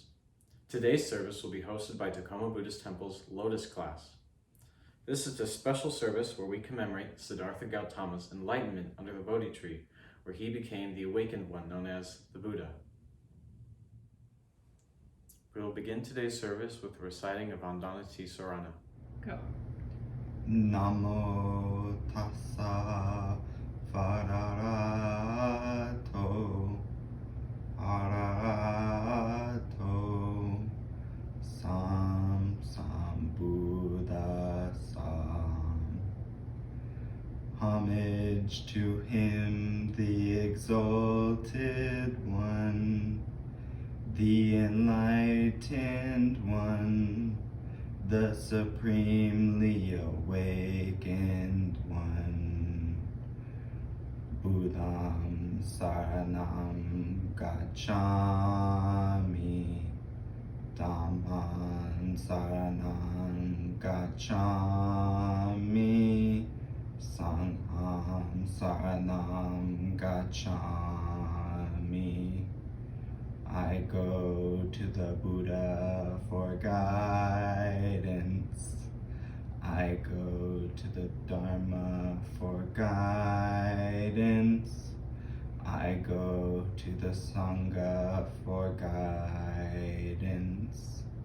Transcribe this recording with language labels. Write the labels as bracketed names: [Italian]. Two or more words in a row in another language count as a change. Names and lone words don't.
[English] Today's service will be hosted by Tacoma Buddhist Temple's Lotus class. This is a special service where we commemorate Siddhartha Gautama's enlightenment under the Bodhi tree, where he became the awakened one known as the Buddha. We will begin today's service with the reciting of Andanati Sarana. Go. [Pali] Namo tassa varahato arahato sambuddhassa. [English] Homage to him, the exalted one, the enlightened one, the supremely awakened one. [Pali] Buddham saranam gacchami, Dhammam saranam gacchami, Sangham saranam gacchami. [English] I go to the Buddha for guidance. I go to the Dharma for guidance. I go to the Sangha for guidance.